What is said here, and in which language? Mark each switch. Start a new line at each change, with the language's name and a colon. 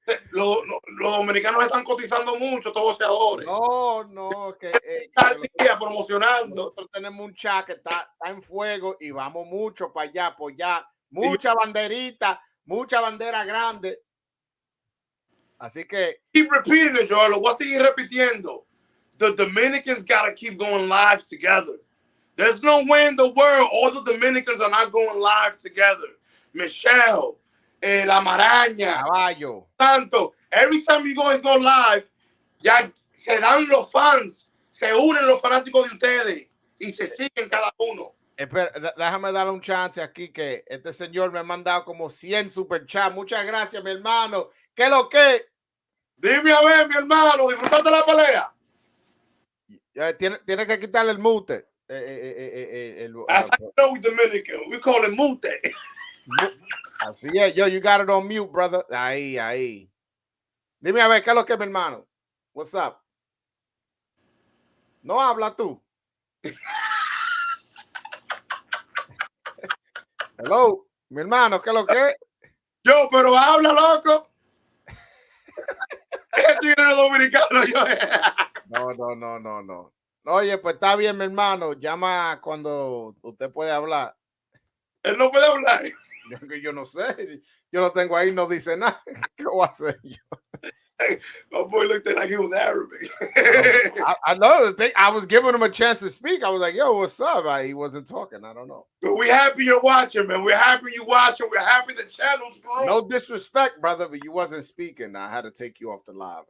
Spanish: Los dominicanos están cotizando mucho, todos boxeadores. No, que están promocionando. Nosotros tenemos un chat que está en fuego y vamos mucho para allá, apoyar. Mucha banderita, mucha bandera grande. Así que
English: keep repeating it,
Spanish: Joel. Lo voy a seguir repitiendo.
English: The Dominicans gotta keep going live together. There's no way in the world all the Dominicans are not going live together.
Spanish: Michelle, La Maraña, Caballo. Tanto.
English: Every time you guys go live,
Spanish: ya se dan los fans, se unen los fanáticos de ustedes y se siguen cada uno. Espera, déjame darle un chance aquí que este señor me ha mandado como 100 super chat. Muchas gracias, mi hermano. ¿Qué es lo que? Dime a ver, mi hermano, ¿disfrutaste la pelea? Tiene que quitarle el mute.
English: As I know we Dominican, we call it mute.
Spanish: Así es,
English: yo, you got it on mute, brother.
Spanish: Ahí. Dime a ver, ¿qué es lo que, mi hermano?
English: What's up?
Spanish: No habla tú.
English: Hello,
Spanish: mi hermano, ¿qué es lo que? Yo, pero habla, loco. Este es dominicano, yo. No. Oye, pues está bien, mi hermano. Llama cuando usted puede hablar. Él no puede hablar. Yo no sé. Yo lo tengo ahí, no dice nada. ¿Qué voy a hacer yo?
English: My boy looked like he was Arabic. I know the thing. I was giving him a chance to speak. I was like, yo, what's up? He wasn't talking. I don't know. But we're happy you're watching, man. We're happy you're watching. We're happy the channel's growing. No disrespect, brother, but you wasn't speaking. I had to take you off the live.